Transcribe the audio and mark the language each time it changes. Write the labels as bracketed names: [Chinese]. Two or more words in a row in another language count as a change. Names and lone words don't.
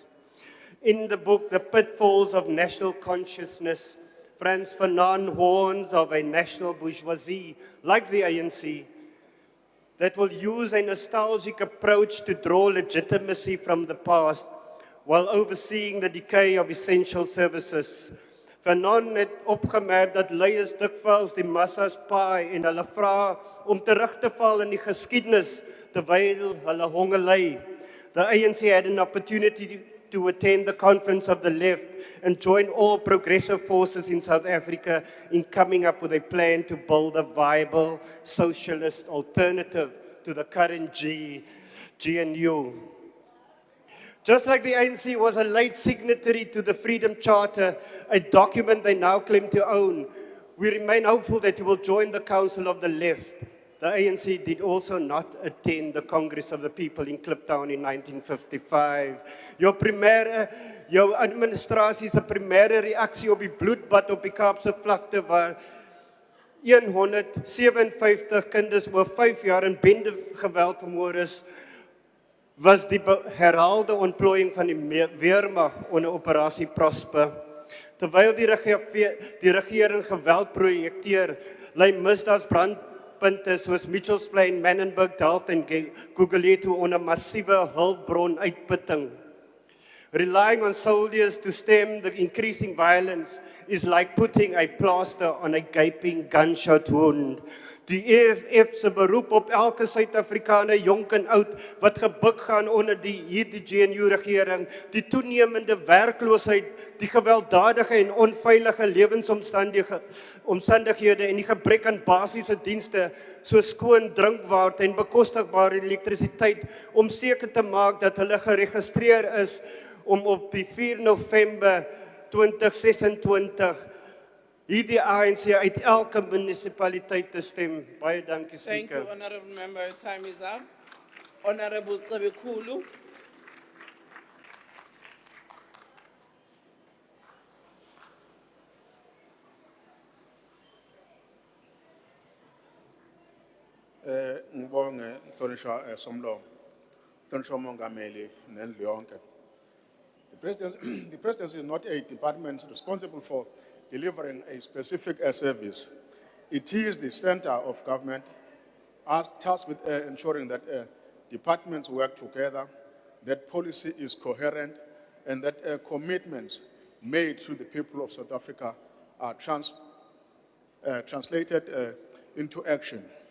[English] In the book, The Pitfalls of National Consciousness, Frantz Fanon warns of a national bourgeoisie, like the ANC, that will use a nostalgic approach to draw legitimacy from the past while overseeing the decay of essential services. [Afrikaans] Fanon het opgemerk dat leiers dikwels die massas paai en hulle vra om terug te val in die geskiedenis terwyl hulle honger ly. [English] The ANC had an opportunity to attend the conference of the left and join all progressive forces in South Africa in coming up with a plan to build a viable socialist alternative to the current GNU. Just like the ANC was a late signatory to the Freedom Charter, a document they now claim to own, we remain hopeful that you will join the Council of the Left. The ANC did also not attend the Congress of the People in Kliptown in 1955. [Afrikaans] Jou administrasie se primêre reaksie op die bloedbad op die Kaapse vlakte waar 157 kinders oor 5 jaar in bendegeweld vermoor is, was die herhaalde ontplooiing van die weermag onder operasie Prosper. Terwyl die regering geweld projekteer, lei misdaadsbrandpunte soos Mitchells Plain, Manenberg, Delft en Gugulethu onder massiewe hulpbron uitputting. [English] Relying on soldiers to stem the increasing violence is like putting a plaster on a gaping gunshot wound. [Afrikaans] Die EFF se beroep op elke Suid-Afrikaner, jonk en oud, wat gebuk gaan onder hierdie GNU-regering, die toenemende werkloosheid, die gewelddadige en onveilige lewensomstandighede en die gebrek aan basiese dienste, soos skoon drinkwater en bekostigbare elektrisiteit, om seker te maak dat hulle geregistreer is om op die 4 November 2026 hierdie ANC uit elke munisipaliteit te stem. Baie dankie, [English] Thank Speaker. you, Honorable Member. Your time is up. Honorable Cebekulu. [Zulu] Ngibonge Mhlonishwa Somlomo. Mhlonishwa uMongameli nendlu yonke. [English] The presidency is not a department responsible for delivering a specific service. It is the center of government tasked with ensuring that departments work together, that policy is coherent, and that commitments made to the people of South Africa are translated into action.